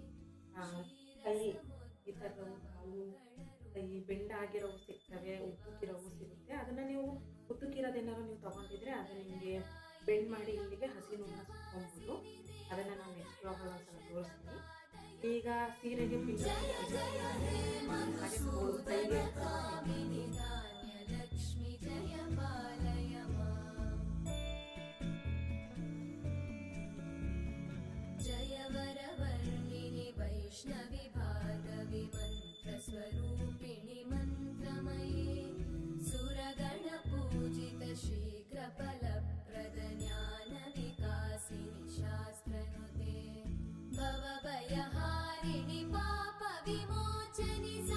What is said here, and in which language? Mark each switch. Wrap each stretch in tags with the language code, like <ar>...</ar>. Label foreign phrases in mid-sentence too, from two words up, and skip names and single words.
<kn>ಕೈ ಈ ಥರದವು ಕಾಲು ಕೈ ಬೆಂಡಾಗಿರೋವು ಸಿಗ್ತವೆ, ಉದ್ದಕ್ಕಿರೋವು ಸಿಗುತ್ತೆ. ಅದನ್ನು ನೀವು ಉದ್ದಕ್ಕಿರೋದೇನಾದ್ರು ನೀವು ತೊಗೊಂಡಿದ್ರೆ ಅದು ನಿಮಗೆ ಬೆಂಡ್ ಮಾಡಿ ಇಲ್ಲಿಗೆ ಹಸಿ ನೂಲನ್ನ ಸುತ್ಕೊಬೋದು. ಅದನ್ನು ನಾನು</kn> <en>next blogಲ್ಲಿ</en> <kn>ಒಂದ್ಸಲ ತೋರಿಸ್ತೀನಿ. ಈಗ ಸೀರೆಗೆ ಪಿನ್ ಹಾಗೆ ಕೈಗೆ</kn> <sa>वैष्णवी भार्गवी मन्त्रस्वरूपिणि मन्त्रमये सुरगणपूजित शीघ्रफलप्रद ज्ञानविकासिनि शास्त्रनुते भवभयहारिणि पापविमोचनि</sa>